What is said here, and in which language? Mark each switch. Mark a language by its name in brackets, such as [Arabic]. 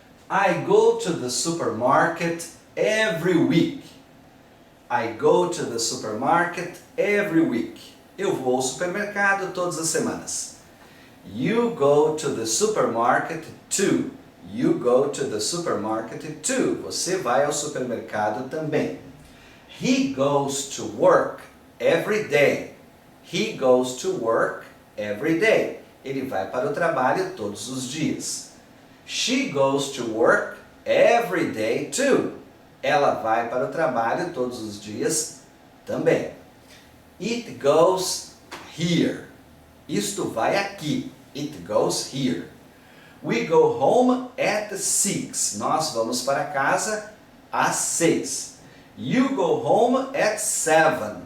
[English] I go to the supermarket every week. I go to the supermarket every week. [Portuguese] Eu vou ao supermercado todas as semanas. [English] You go to the supermarket too. You go to the supermarket too. [Portuguese] Você vai ao supermercado também. [English] He goes to work every day. He goes to work every day. [Portuguese] Ele vai para o trabalho todos os dias. [English] She goes to work every day too. [Portuguese] Ela vai para o trabalho todos os dias também. [English] It goes here. [Portuguese] Isto vai aqui. [English] It goes here. We go home at 6. [Portuguese] Nós vamos para casa às 6. [English] You go home at 7.